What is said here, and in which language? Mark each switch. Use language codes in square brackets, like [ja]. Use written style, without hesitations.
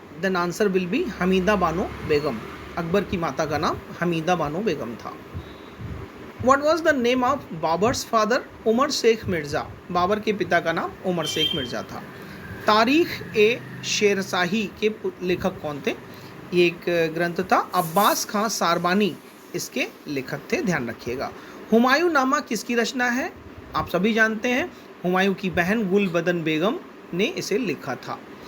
[en] then answer will be [hi] Hamida Bano Begum. Akbar की माता का नाम हमीदा बानो बेगम था। [en] What was the name of Babur's father? [hi] Umar Sheikh Mirza. Babar के पिता का नाम उमर शेख मिर्ज़ा था। तारीख ए शेरशाही के लेखक कौन थे? ये एक ग्रंथ था। अब्बास खां सारबानी इसके लेखक थे, ध्यान रखिएगा। हुमायूं नामा किसकी रचना है? आप सभी जानते हैं, हुमायूं की बहन गुलबदन बेगम ने इसे लिखा था।